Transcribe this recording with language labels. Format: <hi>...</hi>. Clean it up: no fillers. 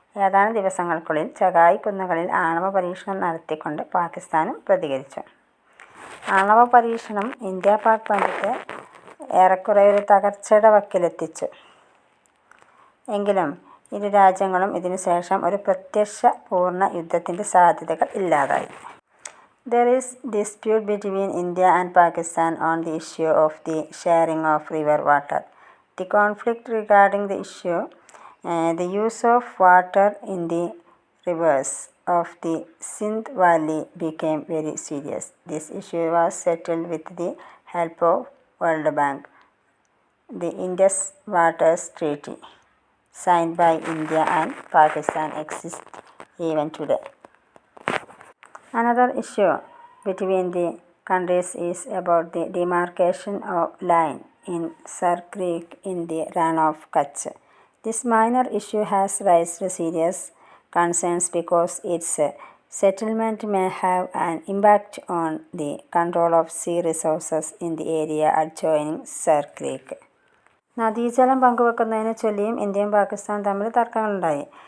<ml>ഏതാനും ദിവസങ്ങൾക്കുള്ളിൽ ചഗായ് കുന്നുകളിൽ ആണവ പരീക്ഷണം നടത്തിക്കൊണ്ട് പാകിസ്ഥാനും പ്രതികരിച്ചു. ആണവ പരീക്ഷണം ഇന്ത്യ-പാക് ബന്ധത്തെ ഏറെക്കുറെ ഒരു തകർച്ചയുടെ വക്കിലെത്തിച്ചു. എങ്കിലും ഇരു രാജ്യങ്ങളും ഇതിനുശേഷം ഒരു പ്രത്യക്ഷ പൂർണ്ണ യുദ്ധത്തിൻ്റെ സാധ്യതകൾ ഇല്ലാതായി.</ml> <en>There is dispute between India and Pakistan on the issue of the sharing of river water. The conflict regarding the issue, the use of water in the rivers of the Sindh Valley became very serious. This issue was settled with the help of World Bank. The Indus Waters Treaty, signed by India and Pakistan, exists even today. Another issue between the countries is about the demarcation of line in Sar Creek in the Rann of Kutch. This minor issue has raised serious concerns because its settlement may have an impact on the control of sea resources in the area adjoining Sar Creek.</en> <ml>നദീജലം പങ്കുവെക്കുന്നതിനെ ചൊല്ലിയും ഇന്ത്യയും പാകിസ്ഥാനും തമ്മിൽ തർക്കങ്ങളുണ്ടായി.</ml>